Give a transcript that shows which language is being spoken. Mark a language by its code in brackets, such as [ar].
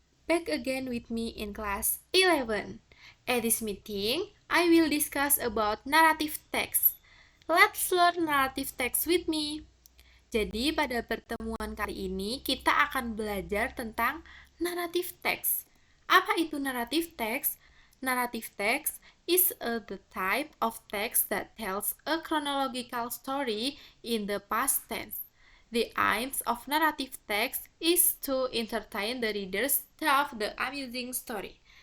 [en] Back again with me in class 11. At this meeting, I will discuss about narrative text. Let's learn narrative text with me. [id] Jadi pada pertemuan kali ini kita akan belajar tentang narrative text. Apa itu narrative text? [en] Narrative text is the type of text that tells a chronological story in the past tense. The aims of narrative text is to entertain the readers of the amusing story.